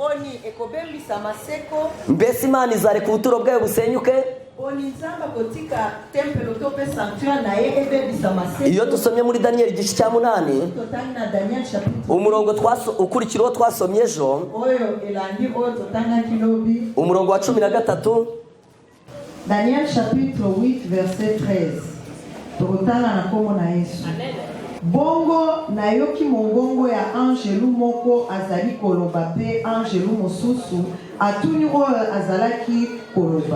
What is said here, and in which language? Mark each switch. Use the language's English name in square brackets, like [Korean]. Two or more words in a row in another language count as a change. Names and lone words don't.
[Kinyarwanda] Mbese Imana izareka ubuturo bwayo busenyuke? Iyo dusomye muri Daniel 8 umurongo ukurikiraho twasomye ejo, umurongo wa 13, [French] Daniel chapitre 8 verset 13. [Lingala] Turutana na komo na Yesu. Bongo na yoki mongongo ya angelu moko azali koloba pe angelu mosusu atuni oyo azalaki koloba.